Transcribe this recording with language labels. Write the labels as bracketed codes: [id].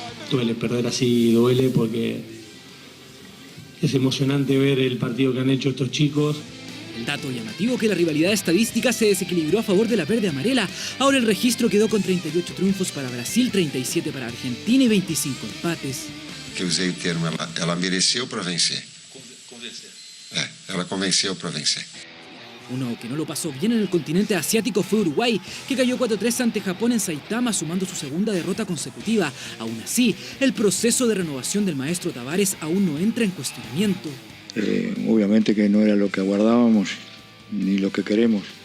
[es] Duele, perder así duele porque es emocionante ver el partido que han hecho estos chicos. El dato llamativo que la rivalidad estadística se desequilibró a favor de la verde amarela. Ahora el registro quedó con 38 triunfos para Brasil, 37 para Argentina y 25 empates. [pt] Que usei o termo, ela mereceu para vencer. Ela convenceu para vencer. [es] Uno que no lo pasó bien en el continente asiático fue Uruguay, que cayó 4-3 ante Japón en Saitama, sumando su segunda derrota consecutiva. Aún así, el proceso de renovación del maestro Tavares aún no entra en cuestionamiento. Obviamente que no era lo que aguardábamos ni lo que queremos.